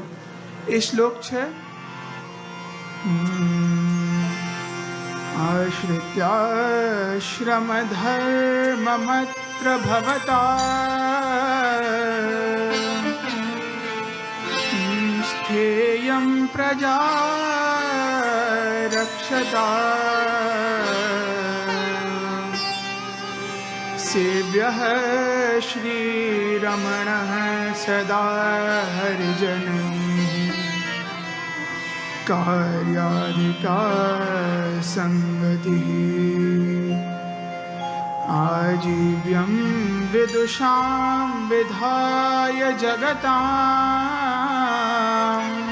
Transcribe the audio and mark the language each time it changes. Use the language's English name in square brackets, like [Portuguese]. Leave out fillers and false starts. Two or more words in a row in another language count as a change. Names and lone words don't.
[Gujarati] એ શ્લોક છે, [Sanskrit] आश्रित्याश्रम धर्ममत्र भवता स्थेयं प्रजा रक्षता सेव्यः श्रीरमणः सदा हरिजनैः कार्याधिकार संगतिः आजीव्यं विदुषां विधाय जगतां